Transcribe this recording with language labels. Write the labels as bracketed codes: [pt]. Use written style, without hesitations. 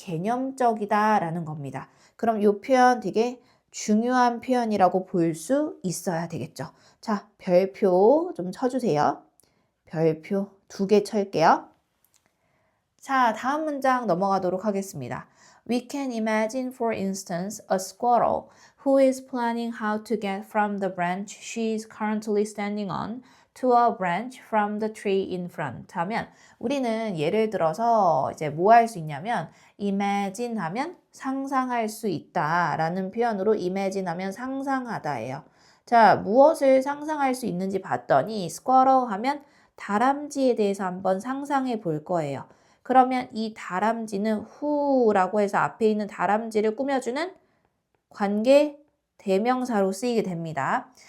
[ko] 비개념적이다라는 겁니다. 그럼 이 표현 되게 중요한 표현이라고 볼 수 있어야 되겠죠. 자, 별표 좀 쳐주세요. 별표 2개 칠게요. 자, 다음 문장 넘어가도록 하겠습니다. [en] We can imagine, for instance, a squirrel who is planning how to get from the branch she is currently standing on to a branch from the tree in front [ko] 하면 우리는 예를 들어서 이제 뭐 할 수 있냐면 imagine 하면 상상할 수 있다 라는 표현으로 imagine [en] 하면 상상하다예요. [ko] 자, 무엇을 상상할 수 있는지 봤더니 squirrel 하면 다람쥐에 대해서 한번 상상해 볼 거예요. 그러면 이 다람쥐는 who라고 해서 앞에 있는 다람쥐를 꾸며주는 관계 대명사로 쓰이게 됩니다.